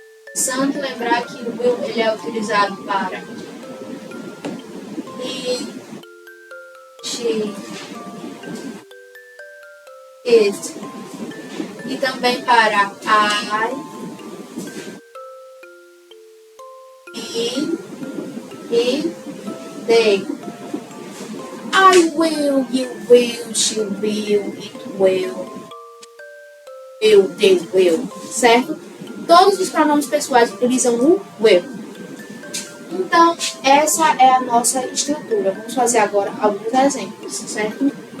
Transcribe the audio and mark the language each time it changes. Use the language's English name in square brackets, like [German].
[Portuguese] Interessante lembrar que o will ele é utilizado para [English] he, she, it [Portuguese] e também para [English] I, he [Portuguese] e [English] they. I will, you will, she will, it will, they will, [Portuguese] certo? Todos os pronomes pessoais utilizam o will. Então, essa é a nossa estrutura. Vamos fazer agora alguns exemplos, certo?